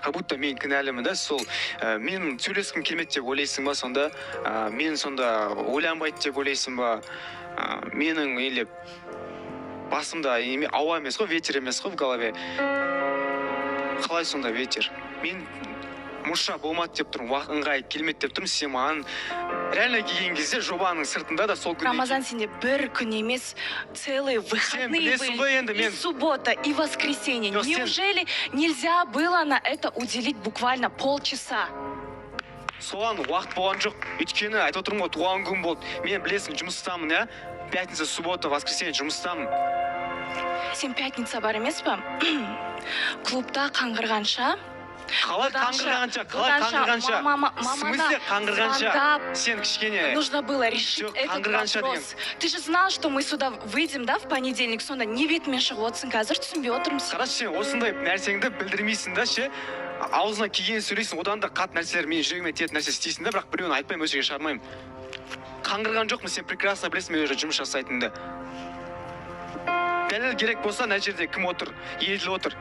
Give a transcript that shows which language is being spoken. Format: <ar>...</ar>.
<ru>Как будто</ru> <kk>мен кінәлімін да, сол мен сөйлескім келмейді деп ойлайсың ба сонда, мен сонда ойланбайды деп ойлайсың ба, менің или басымда ауа емес қой, ветер емес қой</kk> <ru>в голове.</ru> <kk>Қалай сонда ветер? Мен мұша болмады деп тұрмын, ыңғай келмеді деп тұрмын, сен маған реально келген кезде жобаның сыртында да сол күн.</kk> <ru>Рамазан,</ru> <kk>сенде бір күн емес,</kk> <ru>целые выходные были, и суббота, и воскресенье. Неужели нельзя было на это уделить буквально полчаса?</ru> <kk>Соған уақыт болған жоқ. Өйткені айтып отырмын ғой, туған күн болды. Мен білесің, жұмыстамын, я?</kk> <ru>Пятница, суббота, воскресенье жұмыстамын.</ru> <kk>Сен пятница бар емес пе? Клубта қаңғырғанша қалай қаңғырғанша,</kk> <ru>в смысле</ru> <kk>қаңғырғанша? Сен кішкене.</kk> <ru>Нужно было решить этот вопрос. Ты же знал, что мы сюда выйдем, да, в понедельник,</ru> <kk>сонда не бетімен шығып отырсың, қазір түсінбей отырмын сен. Қарашы, сен осындай нәрсеңді білдірмейсің да, ше. Аузына келген сөйлейсің, одан да қат нәрселер менің жүрегіме тиетін нәрсе істейсің да, бірақ біреуін айтпаймын, өз жерге шығармаймын. Қаңғырған жоқпын, сен прекрасно білесің мен уже жұмыс жасайтынымды. Дәлел керек болса, мына жерде кім отыр? Еділ отыр.</kk>